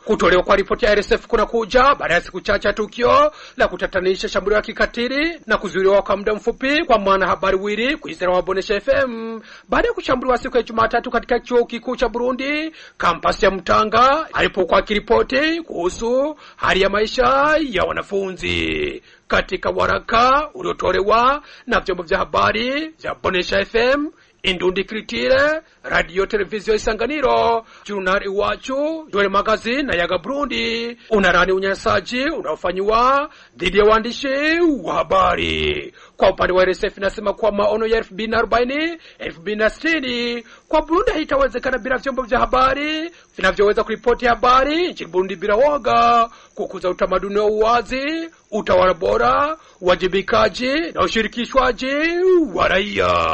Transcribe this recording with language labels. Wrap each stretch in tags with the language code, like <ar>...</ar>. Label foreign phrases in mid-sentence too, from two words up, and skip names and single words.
<sw>Kutolewa kwa ripoti ya RSF kuna kuja baada ya siku chache tukio la kutatanisha shambulio la kikatili na kuzuiliwa kwa muda mfupi kwa mwanahabari Wili Kwizera wa Bonesha FM baada ya kushambuliwa siku ya Jumatatu katika chuo kikuu cha Burundi kampasi ya Mutanga alipokuwa akiripoti kuhusu hali ya maisha ya wanafunzi. Katika waraka uliotolewa na vyombo vya habari vya Bonesha FM, Indundi Culture, Radio Televiziyo Isanganiro, Journal Iwacu, Dwele Magazine na Yaga Burundi unarani unyanyasaji unaofanywa dhidi ya waandishi wa habari. Kwa upande wa RSF inasema kwa maono ya 2040, 2060 kwa Burundi haitawezekana bila vyombo vya habari vinavyoweza kuripoti habari nchini Burundi bila woga, kukuza utamaduni wa uwazi, utawala bora, wajibikaji na ushirikishwaji wa raia.</sw>